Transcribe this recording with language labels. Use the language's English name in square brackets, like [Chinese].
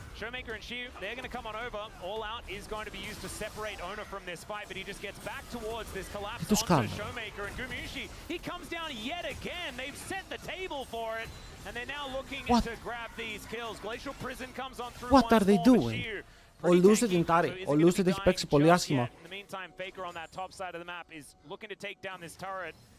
[English] Showmaker and Shu, they're going to come on over. All out is going to be used to separate Ona from this fight, but he just gets back towards this collapse onto Showmaker and Gumiushi. He comes down yet again. They've set the table for it, and they're now looking to grab these kills. Glacial Prison comes on through. What are they doing? [Greek] Ο Lucid είναι τάρι. Ο Lucid έχει παίξει πολύ άσχημα. [English] In the meantime, Faker on that top side of the map is looking to take down this turret.